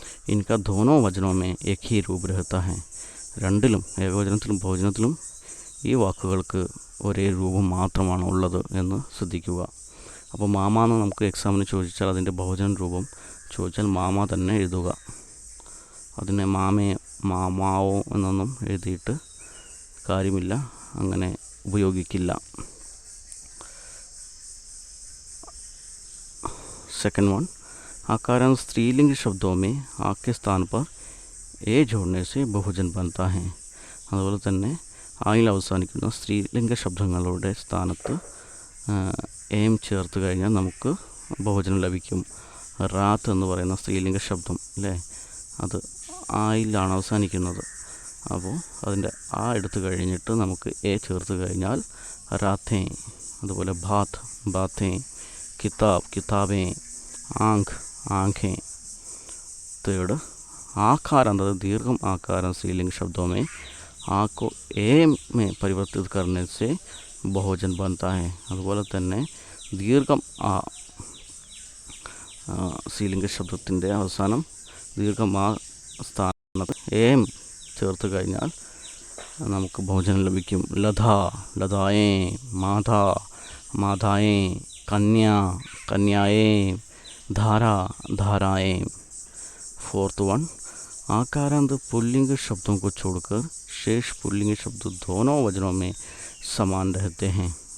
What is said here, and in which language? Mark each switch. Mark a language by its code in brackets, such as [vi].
[hi] इनका दोनों वचनों में एक ही रूप रहता है. [ml] രണ്ടിലും ഏകവചനത്തിലും ബഹുവചനത്തിലും ഈ വാക്കുകൾക്ക് ഒരേ രൂപം മാത്രമാണ് ഉള്ളത് എന്ന് ശ്രദ്ധിക്കുക. അപ്പോൾ മാമ എന്ന് നമുക്ക് എക്സാമിന് ചോദിച്ചാൽ അതിൻ്റെ ബഹുവചന രൂപം ചോദിച്ചാൽ മാമ തന്നെ എഴുതുക. അതിനെ മാമേ, മാമാവോ എന്നൊന്നും എഴുതിയിട്ട് കാര്യമില്ല, അങ്ങനെ ഉപയോഗിക്കില്ല. [hi] सेकंड वन, आकारांत स्त्रीलिंग शब्दों में आ के स्थान पर ए जोड़ने से बहुवचन बनता है. [ml] അതുപോലെ തന്നെ ആയിൽ അവസാനിക്കുന്ന സ്ത്രീലിംഗ ശബ്ദങ്ങളുടെ സ്ഥാനത്ത് എം ചേർത്ത് കഴിഞ്ഞാൽ നമുക്ക് ബഹുവചനം ലഭിക്കും. റാത്ത് എന്ന് പറയുന്ന സ്ത്രീലിംഗ ശബ്ദം അല്ലേ, അത് ആയിലാണ് അവസാനിക്കുന്നത്. അപ്പോൾ അതിൻ്റെ ആ എടുത്തു കഴിഞ്ഞിട്ട് നമുക്ക് എ ചേർത്ത് കഴിഞ്ഞാൽ റാത്തേ. അതുപോലെ ഭാത്ത്, ബാത്തേ, കിതാബ്, കിതാബേं, आँख, आँखें. [hi] थर्ड, आकार अंदर दीर्घम आकार स्त्रीलिंग शब्दों में आ को ए में परिवर्तित करने से बहुवचन बनता है. [ml] അതുപോലെ തന്നെ ദീർഘം ആ സ്ത്രീലിംഗ ശബ്ദത്തിൻ്റെ അവസാനം ദീർഘം ആ സ്ഥാനത്ത് ഏം ചേർത്ത് കഴിഞ്ഞാൽ നമുക്ക് ബഹുവചനം ലഭിക്കും. [hi] ലത, ലതായേ, മാധ, മാധായേ, कन्या, कन्याएं, धारा, धाराएं. फोर्थ वन, आकारांत पुल्लिंग शब्दों को छोड़कर शेष पुल्लिंग शब्द दोनों वचनों में समान रहते हैं.